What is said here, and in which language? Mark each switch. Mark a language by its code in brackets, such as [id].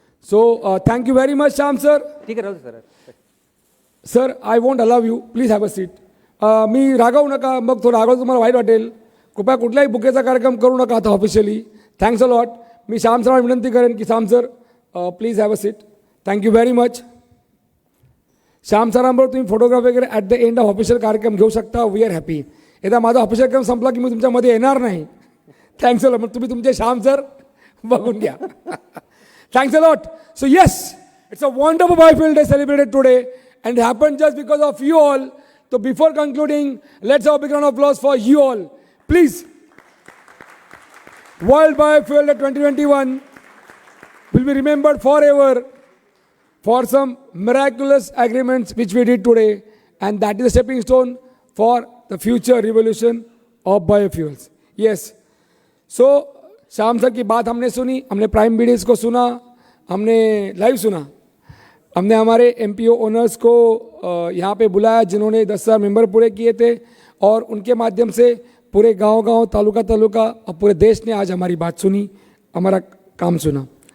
[en] So thank you very much Shyam sir. [mr] ठीक आहे, राहू दे sir. [en] Sir I want allow you, please have a seat. [mr] मी रागवू नका, मग तो रागवलं तुम्हाला वाईट वाटेल। कृपया कुठल्याही बुकेचा कार्यक्रम करू नका आता ऑफिशियली। [en] Thanks a lot. [mr] मी श्याम सरांना विनंती करेन की Shyam sir [en] Please have a seat. Thank you very much. [mr] Shyam सरांबरोबर तुम्ही फोटोग्राफ वगैरे [en] at the end of [mr] official कार्यक्रम घेऊ शकता। [en] We are happy. [mr] एकदा माझा ऑफिशियल कार्यक्रम संपला की मी तुमच्यामध्ये येणार नाही। [en] Thanks a lot. [mr] मग तुम्ही तुमचे श्याम सर बघून घ्या। [en] Thanks a lot. So yes, it's a wonderful biofuel day celebrated today and it happened just because of you all. So before concluding, let's have a big round of applause for you all. Please. World Biofuel Day 2021 will be remembered forever for some miraculous agreements which we did today, and that is a stepping stone for the future revolution of biofuels. Yes. [hi] So, Shyam sir की बात हमने सुनी, हमने prime bidis को सुना, हमने live सुना, हमने हमारे एमपीओ ओनर्स को यहाँ पे बुलाया जिन्होंने 10,000 मेंबर पूरे किए थे, और उनके माध्यम से पूरे गांव-गांव, तालुका और पूरे देश ने आज हमारी बात सुनी, हमारा काम सुना.